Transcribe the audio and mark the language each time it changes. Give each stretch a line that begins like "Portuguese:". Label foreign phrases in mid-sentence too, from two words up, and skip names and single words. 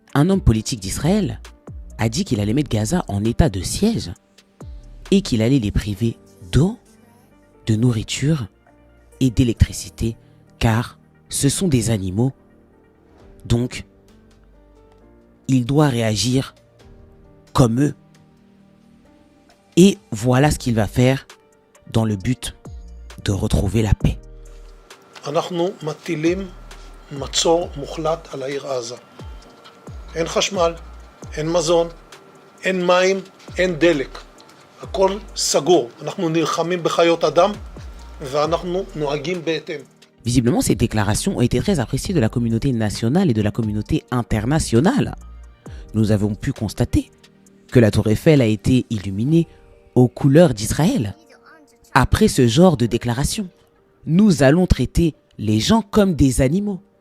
French: Un homme politique d'Israël a dit qu'il allait mettre Gaza en état de siège et qu'il allait les priver d'eau, de nourriture et d'électricité car ce sont des animaux. Donc, il doit réagir comme eux. Et voilà ce qu'il va faire dans le but de retrouver la paix.
Hebrew: אנחנו מטילים מצור מוחלט על העיר עזה. אין חשמל, אין מזון, אין מים, אין דלק. הכל סגור. אנחנו נלחמים בחיות אדם ואנחנו נוהגים בהתאם.
French: Visiblement, ces déclarations ont été très appréciées de la communauté nationale et de la communauté internationale. Nous avons pu constater que la tour Eiffel a été illuminée aux couleurs d'Israël. Après ce genre de déclaration, nous allons traiter les gens comme des animaux.